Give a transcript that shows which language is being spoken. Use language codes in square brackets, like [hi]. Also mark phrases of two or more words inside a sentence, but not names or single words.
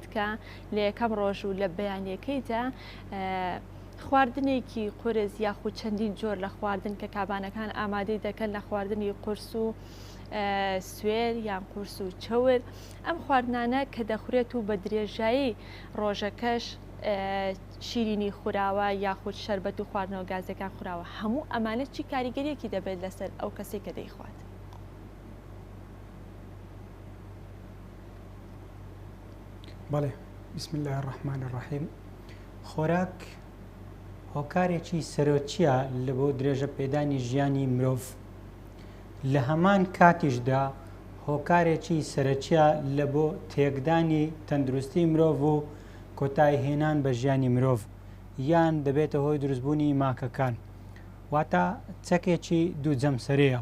[ckb] کە لە یەکەم ڕۆژ و لە بەیانیەکەیدا خواردنێکی قورس یاخود چەندین جۆر لە خواردن کە کابانەکان ئامادەی دەکەن لە خواردنی قورس و سوێر یان قورس و چەور، ئەم خواردنانە کە دەخورێت و بە درێژایی ڕۆژەکەش شیرینی خوراوە یاخود شەربەت و خواردنەوە گازەکان خوراوە، هەموو ئەمانە چی کاریگەریەکی دەبێت لەسەر ئەو کەسێک کە دەیخوات؟ بەڵێ، [ar] بسم الله الرحمن الرحیم. [ckb] خۆراک هۆکارێکی سەرۆکیە لە بۆ درێژە پێدانی ژیانی مرۆڤ، لە هەمان کاتیشدا هۆکارێکی سەرەکیە لە بۆ تێکدانی تەندروستی مرۆڤ و کۆتایهێنان بە ژیانی مرۆڤ، یان دەبێتە هۆی دروستبوونی ماکەکان، واتە چەکێکی دوو جەمسەرەیە.